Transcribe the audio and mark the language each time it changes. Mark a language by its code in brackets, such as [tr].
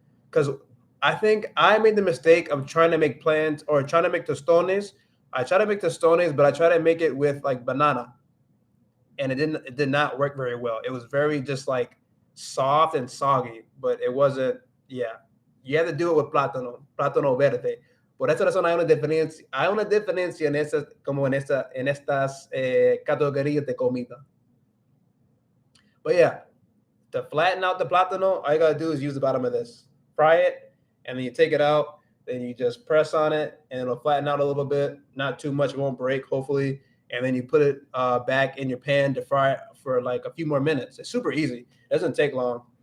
[en] Because I think I made the mistake of trying to make tostones. I try to make tostones, but I try to make it with like banana, and it did not work very well. It was very just like soft and soggy, but it wasn't. Yeah, you have to do it with plátano verde. [es] Por esa razón hay una diferencia en estas categorías de comida. [en] But yeah, to flatten out the plátano, all you gotta do is use the bottom of this, fry it, and then you take it out. Then you just press on it, and it'll flatten out a little bit. Not too much; it won't break, hopefully. And then you put it back in your pan to fry it for like a few more minutes. It's super easy. It doesn't take long.